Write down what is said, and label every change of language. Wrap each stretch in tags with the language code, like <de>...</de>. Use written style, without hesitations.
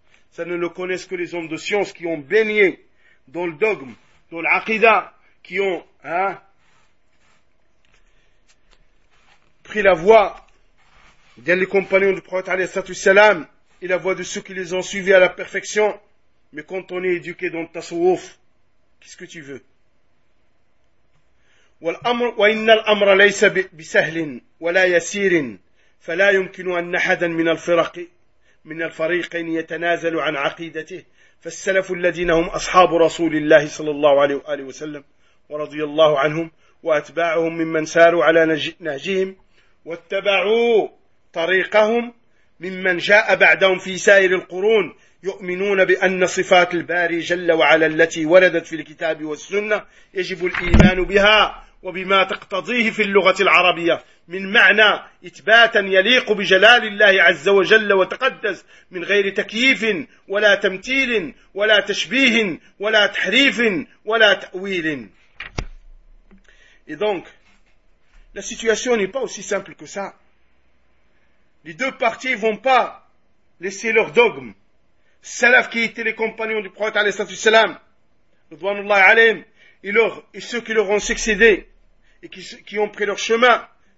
<fr>Ça ne le connaissent que les hommes de science qui ont baigné dans le dogme, dans l'aqida, qui ont pris la voie d'un des compagnons du prophète alayhi salatu salam et la voix de ceux qui les ont suivis à la perfection. Mais quand on est éduqué dans le tasawuf, qu'est-ce que tu veux?</fr> <ar>والامر وان الامر ليس بسهل ولا يسير فلا يمكن ان احدا من الفرق من الفريقين يتنازل عن عقيدته، فالسلف الذين هم أصحاب رسول الله صلى الله عليه وآله وسلم ورضي الله عنهم وأتباعهم ممن ساروا على نهجهم واتبعوا طريقهم ممن جاء بعدهم في سائر القرون يؤمنون بأن صفات الباري جل وعلا التي وردت في الكتاب والسنة يجب الإيمان بها وبما تقتضيه في اللغة العربية من معنى إثباتا يليق بجلال الله عز وجل وتقدس من غير تكييف ولا تمثيل ولا تشبيه ولا تحريف ولا تأويل.</ar> <fr>Et donc, la situation n'est pas aussi simple que ça. Les deux parties ne vont pas laisser leur dogme. Salaf qui étaient les compagnons du prophète alayhi salam, Ridwanullah alayhim, et ceux qui leur ont succédé et qui ont pris leur chemin</fr>